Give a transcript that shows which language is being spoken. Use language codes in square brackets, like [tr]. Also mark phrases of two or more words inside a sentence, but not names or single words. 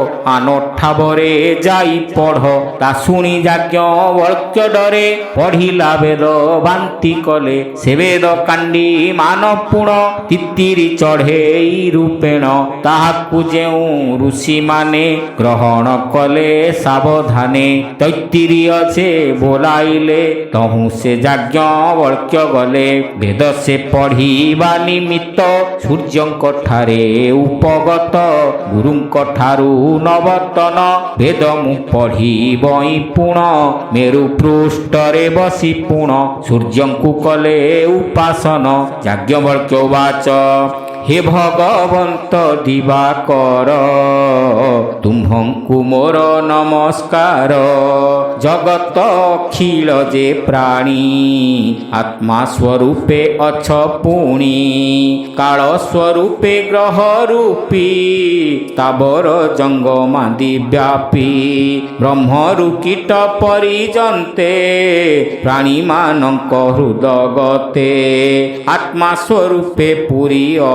[or] ଆନଠାବରେ ଯାଇ ପଢ଼ ତା ଶୁଣି ଯାଜ୍ଞବଲ୍କ୍ୟ ଡରେ ପଢ଼ିଲା ବେଦ ବାନ୍ତି କଲେ ସେ ବେଦ କାଣ୍ଡି ମାନ ପୁଣ ତିତିରି ଚଢ଼େଇ ରୂପେଣ ତାହାକୁ ଯେଉଁ ଋଷିମାନେ ଗ୍ରହଣ କଲେ ସାବଧାନେ ତୈତ୍ତିରୀୟ ସେ ବୋଲାଇଲେ ତହୁଁ ସେ ଯାଜ୍ଞବଲ୍କ୍ୟ ଗଲେ ବେଦ ସେ ପଢ଼ିବା ନିମିତ୍ତ ସୂର୍ଯ୍ୟଙ୍କ ଠାରେ ଉପଗତ ଗୁରୁଙ୍କ ଠାରୁ ନବତନ ବେଦ ମୁଁ ପଢ଼ିବଇ ପୁଣ ମେରୁ ପୃଷ୍ଠରେ ବସି ପୁଣ ସୂର୍ଯ୍ୟଙ୍କୁ କଲେ ଉପାସନ ଯାଜ୍ଞବଲ୍କ୍ୟ ବାଚ ହେ ଭଗବନ୍ତ ଦିବାକର ତୁମ୍ଭଙ୍କୁ ମୋର ନମସ୍କାର ଜଗତ ଅଖିଳ ଯେ ପ୍ରାଣୀ ଆତ୍ମା ସ୍ୱରୂପେ ଅଛ ପୁଣି କାଳ ସ୍ୱରୂପେ ଗ୍ରହ ରୂପୀ ତାବର ଜଙ୍ଗମାଦି ବ୍ୟାପୀ ବ୍ରହ୍ମରୁ କୀଟ ପରିଜନ୍ତେ ପ୍ରାଣୀ ମାନକ ହୃଦଗତେ ଆତ୍ମା ସ୍ୱରୂପେ ପୁରୀ